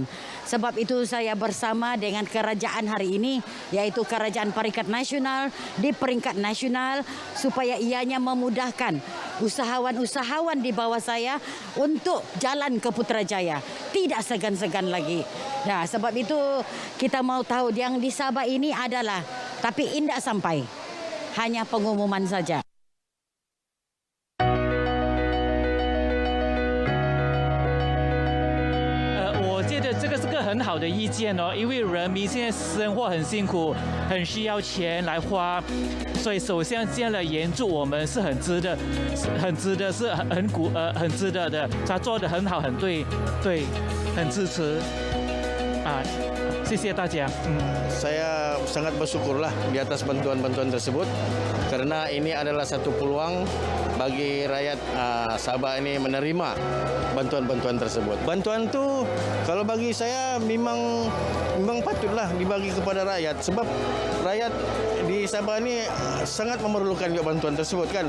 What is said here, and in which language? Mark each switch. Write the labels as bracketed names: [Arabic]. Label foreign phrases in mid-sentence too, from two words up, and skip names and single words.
[Malay] Sebab itu saya bersama dengan kerajaan hari ini, iaitu Kerajaan Peringkat Nasional di peringkat nasional supaya ianya memudahkan usahawan-usahawan di bawah saya untuk jalan ke Putrajaya. Tidak segan-segan lagi. Nah, sebab itu kita mau tahu yang di Sabah ini adalah, tapi tidak sampai. Hanya pengumuman saja. [Chinese] 很好的意见哦，因为人民现在生活很辛苦，很需要钱来花，所以首相这样的援助我们是很值得，很值得，是很值得的。他做得很好，很对，很支持谢谢大家。 [Malay] Saya sangat bersyukurlah di atas bantuan-bantuan tersebut karena ini adalah satu peluang bagi rakyat Sabah ini menerima bantuan-bantuan tersebut. Bantuan tu kalau bagi saya memang patutlah dibagi kepada rakyat sebab rakyat di Sabah ini sangat memerlukan juga bantuan tersebut kan.